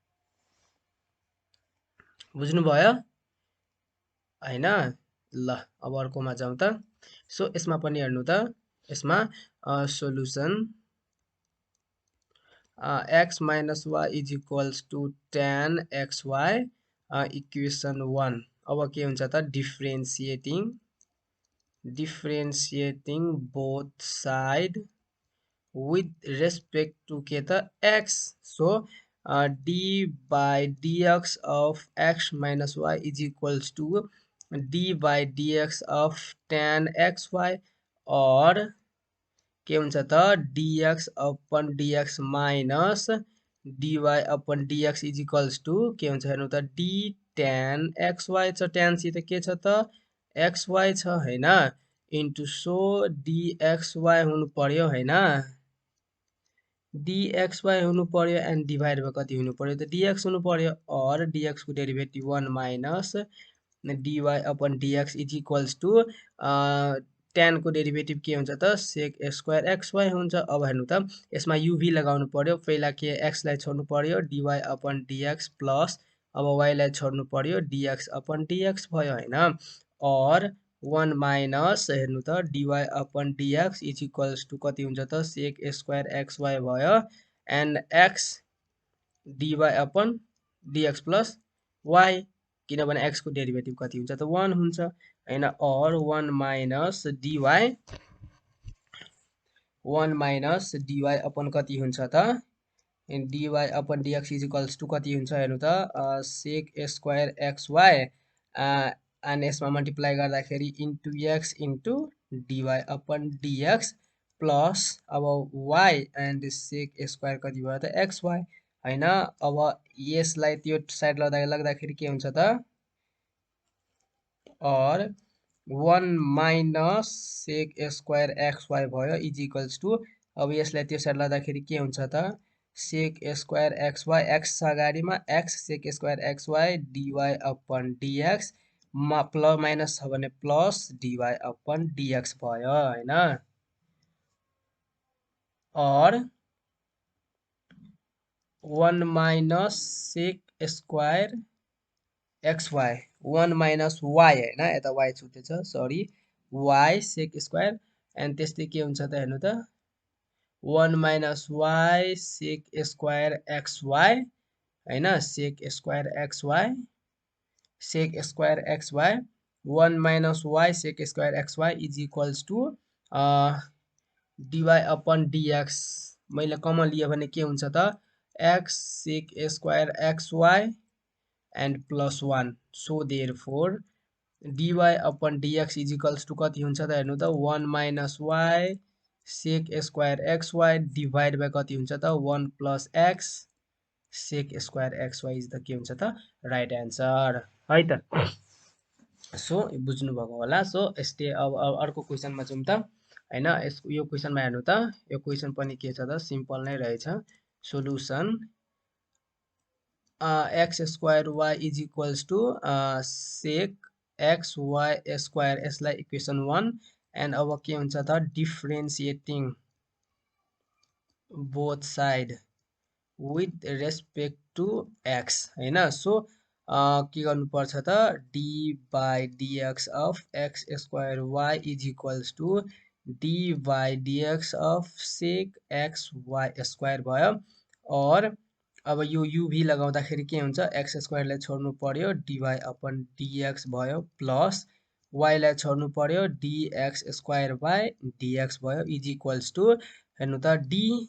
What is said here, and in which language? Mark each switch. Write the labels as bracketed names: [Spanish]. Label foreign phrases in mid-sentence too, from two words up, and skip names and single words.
[Nepali] बुझ्नु भयो हैन ल अब अर्कोमा जाउँ त सो यसमा पनि हेर्नु त यसमा सोलुसन [English] x minus y is equals to tan xy equation 1 [Nepali] अब के हुन्छ त [English] differentiating both side with respect to [Nepali] के त [English] x so d by dx of x minus y is equals to d by dx of tan xy or [Nepali] के हुन्छ त [English] dx upon dx minus dy upon dx is equals to [Nepali] के हुन्छ हेर्नु त [English] d tan xy [Nepali] छ tan सित के छ त xy छ हैन इन्टु सो dxy हुनु पर्यो हैन dxy हुनु पर्यो एन्ड [English] divide by [Nepali] कति हुनु पर्यो त dx हुनु पर्यो और dx को डेरिभेटिभ [English] 1 minus dy upon dx is equals to [Nepali] tan को डेरिभेटिभ के हुन्छ त [English] sec square xy [Nepali] हुन्छ अब हेर्नु त यसमा uv लगाउनु पर्यो पहिला के x लाई छोड्नु पर्यो [English] dy upon dx plus [Nepali] अब y लाई छोड्नु पर्यो [English] dx upon dx [Nepali] भयो हैन और [English] 1 minus [Nepali] हेर्नु त [English] dy upon dx is equals to [Nepali] कति हुन्छ त [English] sec square xy [Nepali] भयो एन्ड [English] x dy upon dx plus y [Nepali] किनभने x को डेरिभेटिभ कति हुन्छ त 1 हुन्छ हैन और [English] 1 minus dy [Nepali] अपन कति हुन्छ त [English] dy upon dx is equals to [Nepali] कति हुन्छ हेर्नु त [English] sec square xy [Nepali] अनि यसमा मल्टिप्लाई गर्दाखेरि [English] into x into dy upon dx plus [Nepali] अब y एन्ड [English] sec square [Nepali] कति भयो त xy हैन अब यसलाई त्यो साइड लाग्दाखेरि के हुन्छ त और [English] 1 minus sec square xy [Nepali] भयो [English] is equals to [Nepali] अब यसलाई त्यो साइड लाग्दाखेरि के हुन्छ त [English] sec square xy x [Nepali] छ अगाडिमा [English] x sec square xy dy upon dx [Nepali] मा प्लस माइनस छ भने प्लस [English] dy upon dx [Nepali] भयो हैन और [English] 1 minus sec square xy 1 minus y [Nepali] हैन यता y छुटेछ सरी [English] y sec square [Nepali] एन्ड त्यस्तै के हुन्छ त हेर्नु त [English] 1 minus y sec square xy हैन sec square xy 1 minus y sec square xy is equals to dy upon dx [Nepali] मैले कमन लियो भने के हुन्छ त [English] x sec square xy and plus 1 so therefore dy upon dx is equals to [Nepali] कति हुन्छ त हेर्नु त [English] 1 minus y sec square xy divide by [Nepali] कति हुन्छ त [English] 1 plus x sec square xy is the [Nepali] के हुन्छ त [English] right answer [Nepali] है त सो बुझ्नु भएको होला सो यस्तै अब अर्को क्वेशनमा जाउँ त हैन यो क्वेशनमा हेर्नु त यो क्वेशन पनि के छ त सिम्पल नै रहेछ सोलुसन [English] x square y is equals to sec x y square [Nepali] यसलाई [English] equation 1 and [Nepali] अब के हुन्छ त [English] differentiating both side with respect to x [Nepali] हैन सो के गर्नुपर्छ त [English] d by dx of x square y is equals to d by dx of sec x y square [Nepali] भयो। और अब यो युभी लगाउँदाखेरि के हुन्छ [English] x squareलाई [Nepali] छोड्नु पर्यो [English] dy upon dx [Nepali] भयो प्लस वाईलाई छोड्नु पर्यो [English] dx square by dx [Nepali] भयो [English] is equals to [Nepali] हेर्नु त डी